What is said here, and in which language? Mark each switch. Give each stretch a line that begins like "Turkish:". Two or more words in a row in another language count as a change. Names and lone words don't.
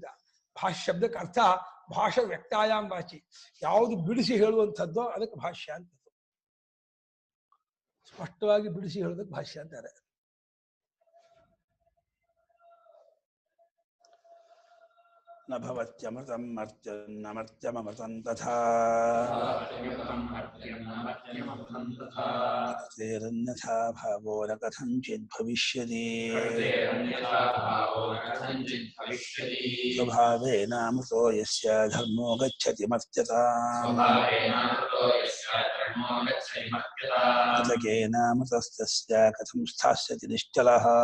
Kannada: ಭಾಷ್ಯ ಶಬ್ದಕ್ಕೆ ಅರ್ಥ
Sanskrit: ಭಾಷಾ ವ್ಯಕ್ತಾಯಾಮ್ ವಾಚಿ,
Kannada: ಯಾವುದು ಬಿಡಿಸಿ ಹೇಳುವಂಥದ್ದೋ ಅದಕ್ಕೆ ಭಾಷ್ಯ ಅಂತ. ಸ್ಪಷ್ಟವಾಗಿ ಬಿಡಿಸಿ ಹೇಳೋದಕ್ಕೆ ಭಾಷ್ಯ ಅಂತಾರೆ.
Sanskrit: ನ ಭವತ್ಯಮೃತಂ ಮರ್ತ್ಯಮೃತಂ ತಥಾ ತೇರನ್ಯಥಾ ಭಾವೋ ನ ಕಥಂಚಿತ್ ಭವಿಷ್ಯತಿ ಸ್ವಭಾವೇನಾಮೃತೋ ಯಸ್ಯ ಧರ್ಮೋ ಗಚ್ಚತಿ ಮರ್ತ್ಯತಾಂ ಅತಕೇನಾಮೃತಸ್ತಸ್ಯ ಕಥಂ ಸ್ಥಾಸ್ಯತಿ ನಿಶ್ಚಲಃ